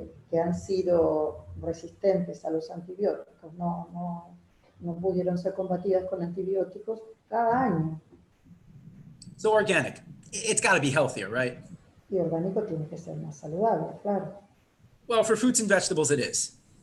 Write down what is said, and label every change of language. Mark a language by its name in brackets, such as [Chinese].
[Spanish] que han sido resistentes a los antibióticos, no pudieron ser combatidas con antibióticos cada año. [English] So organic, it's got to be healthier, right? [Spanish] Y orgánico tiene que ser más saludable, claro. [English] Well, for fruits and vegetables, it is.